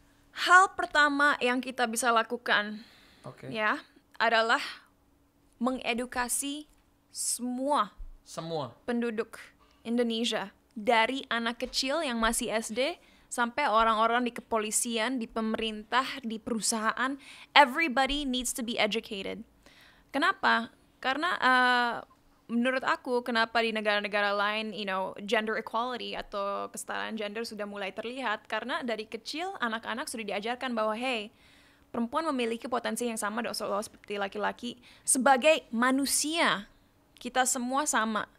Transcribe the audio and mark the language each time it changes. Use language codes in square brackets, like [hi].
[id] Hal pertama yang kita bisa lakukan ya adalah mengedukasi semua penduduk Indonesia, dari anak kecil yang masih SD sampai orang-orang di kepolisian, di pemerintah, di perusahaan. [en] Everybody needs to be educated. [id] Kenapa? Karena menurut aku, kenapa di negara-negara lain, gender equality atau kesetaraan gender sudah mulai terlihat, karena dari kecil anak-anak sudah diajarkan bahwa hey, perempuan memiliki potensi yang sama seperti laki-laki. Sebagai manusia, kita semua sama.